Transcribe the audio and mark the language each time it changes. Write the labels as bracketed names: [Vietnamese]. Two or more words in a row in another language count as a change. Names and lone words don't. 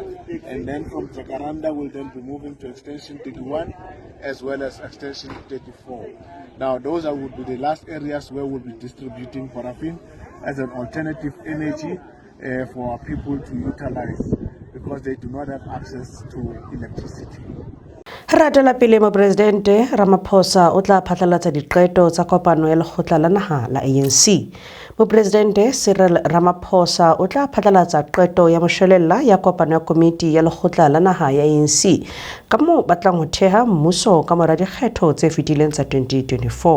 [English] And then from Jacaranda we'll then be moving to Extension 31 as well as Extension 34. Now those would be the last areas where we'll be distributing paraffin as an alternative energy for our people to utilize because they do not have access to electricity. [Southern Sotho] Ratela pele mo Presidente Ramaphosa o tla phatlalatsa diqeto tsa kopano ya lekgotla la naha la ANC. Mo Presidente Cyril Ramaphosa o tla phatlalatsa qeto ya moshwelella ya kopano ya komiti ya lekgotla la naha ya ANC ka moo batlang ho theha mmuso ka mora dikgetho tse fetileng tsa 2024.